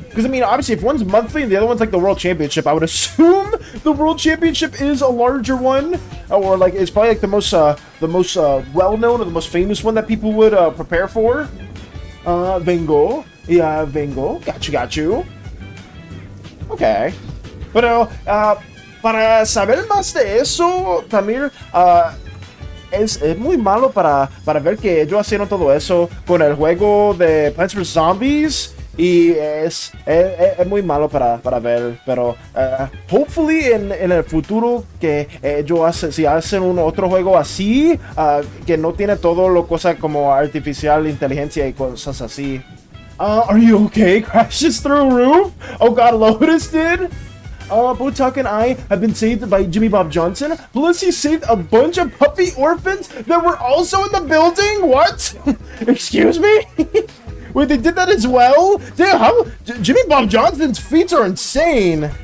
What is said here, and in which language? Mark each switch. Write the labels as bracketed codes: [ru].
[en] Because I mean, obviously, if one's monthly and the other one's like the World Championship, I would assume the World Championship is a larger one, or like it's probably like the most well-known or the most famous one that people would prepare for. Vengo, yeah, Vengo, got you. [es] Okay, pero para saber más de eso, Tamir, es muy malo para ver que yo haciendo todo eso con el juego de Plants vs Zombies. Y es muy malo para ver, pero [en] hopefully [es] en el futuro que si hacen un otro juego así, que no tiene todo lo cosa como artificial inteligencia y cosas así. [en] Are you okay? Crashes through roof? Oh god, Lotus did? Botak and I have been saved by Jimmy Bob Johnson. Plus, he saved a bunch of puppy orphans that were also in the building? What? Excuse me? Wait, they did that as well? Damn, how Jimmy Bob Johnson's feats are insane.